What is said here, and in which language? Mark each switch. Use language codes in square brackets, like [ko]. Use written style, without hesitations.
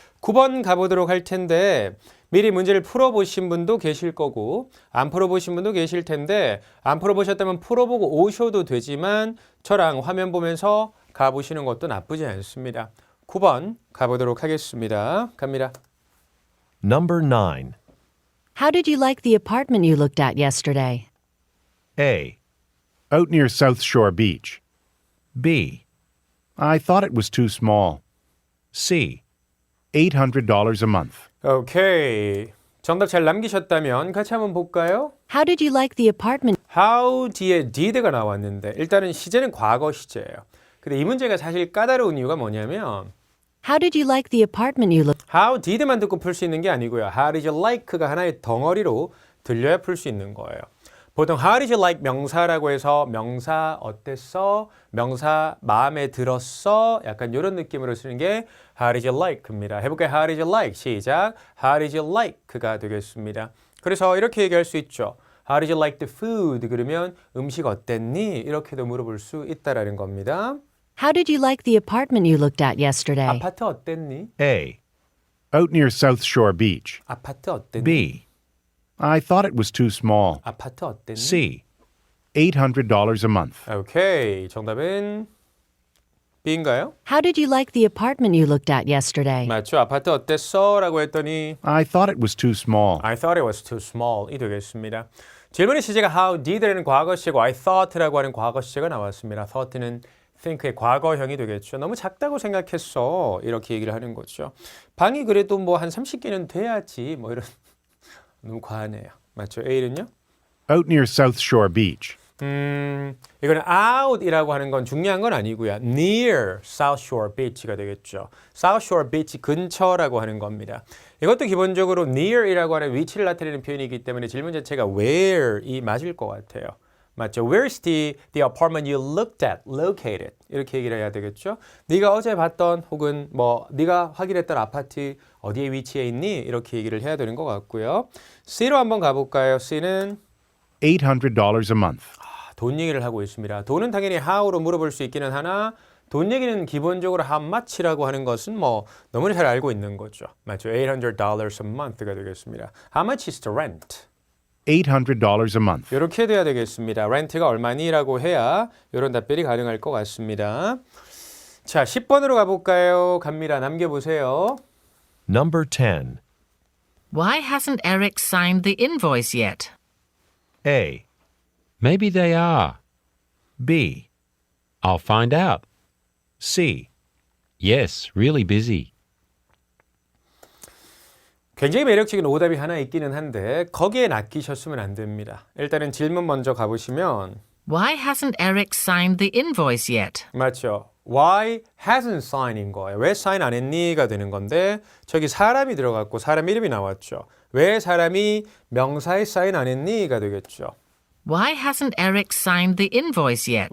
[ko] 9번 가보도록 할 텐데 미리 문제를 풀어보신 분도 계실 거고 안 풀어보신 분도 계실 텐데 안 풀어보셨다면 풀어보고 오셔도 되지만 저랑 화면 보면서 가보시는 것도 나쁘지 않습니다. 9번 가보도록 하겠습니다. 갑니다. [en] Number 9. How did you like the apartment you looked at yesterday? A. Out near South Shore Beach. B. I thought it was too small. C. $800 a month. [ko] 오케이. 정답 잘 남기셨다면 같이 한번 볼까요? [en] How did you like the apartment? [ko] How 뒤에 did가 나왔는데 일단은 시제는 과거 시제예요. 근데 이 문제가 사실 까다로운 이유가 뭐냐면 [en] How did you like the apartment you looked How did [ko] 만 듣고 풀 수 있는 게 아니고요. [en] How did you like [ko] 가 하나의 덩어리로 들려야 풀 수 있는 거예요. 보통 [en] How did you like [ko] 명사라고 해서 명사 어땠어? 명사 마음에 들었어? 약간 이런 느낌으로 쓰는 게 [en] How did you like [ko] 입니다. 해볼까요? [en] How did you like? [ko] 시작. [en] How did you like가 [ko] 되겠습니다. 그래서 이렇게 얘기할 수 있죠. [en] How did you like the food? [ko] 그러면 음식 어땠니? 이렇게도 물어볼 수 있다라는 겁니다. [en] How did you like the apartment you looked at yesterday? [ko] 아파트 어땠니? [en] A. Out near South Shore Beach. [ko] 아파트 어땠니? [en] B. I thought it was too small. [ko] 아파트 어땠니? [en] C. $800 a month. [ko] 오케이. 정답은 B인가요? [en] How did you like the apartment you looked at yesterday? [ko] 맞죠. 아파트 어땠어? 라고 했더니 [en] I thought it was too small. I thought it was too small 이 [ko] 되겠습니다. 질문의 시제가 [en] how did [ko] 라는 과거시제고 [en] I thought [ko] 라고 하는 과거시제가 나왔습니다. thought는 think의 과거형이 되겠죠. 너무 작다고 생각했어. 이렇게 얘기를 하는 거죠. 방이 그래도 뭐 한 30개는 돼야지. 뭐 이런 너무 과하네요. 맞죠? A는요? [en] Out near South Shore Beach. [ko] 이거는 out이라고 하는 건 중요한 건 아니고요. [en] near South Shore Beach가 [ko] 되겠죠. South Shore Beach 근처라고 하는 겁니다. 이것도 기본적으로 near이라고 하는 위치를 나타내는 표현이기 때문에 질문 자체가 where이 맞을 것 같아요. 맞죠? [en] Where's the apartment you looked at located? [ko] 이렇게 얘기를 해야 되겠죠. 네가 어제 봤던 혹은 뭐 네가 확인했던 아파트 어디에 위치해 있니? 이렇게 얘기를 해야 되는 것 같고요. C로 한번 가볼까요? C는 [en] $800 a month. [ko] 돈 얘기를 하고 있습니다. 돈은 당연히 how로 물어볼 수 있기는 하나 돈 얘기는 기본적으로 [en] how much [ko] 라고 하는 것은 뭐 너무나 잘 알고 있는 거죠. 맞죠? [en] $800 a month가 [ko] 되겠습니다. [en] How much is the rent? $800 a month. [ko] 이렇게 돼야 되겠습니다. 렌트가 얼마니라고 해야 이런 답변이 가능할 것 같습니다. 자, 10번으로 가볼까요? 갑니다. 남겨보세요. [en] Number 10. Why hasn't Eric signed the invoice yet? A. Maybe they are. B. I'll find out. C. Yes, really busy. [ko] 굉장히 매력적인 오답이 하나 있기는 한데 거기에 낚이셨으면 안 됩니다. 일단은 질문 먼저 가보시면 [en] Why hasn't Eric signed the invoice yet? [ko] 맞죠? [en] Why hasn't sign인 [ko] 거예요. 왜 사인 안 했니가 되는 건데 저기 사람이 들어갔고 사람 이름이 나왔죠. 왜 사람이 명사에 사인 안 했니가 되겠죠. [en] Why hasn't Eric signed the invoice yet?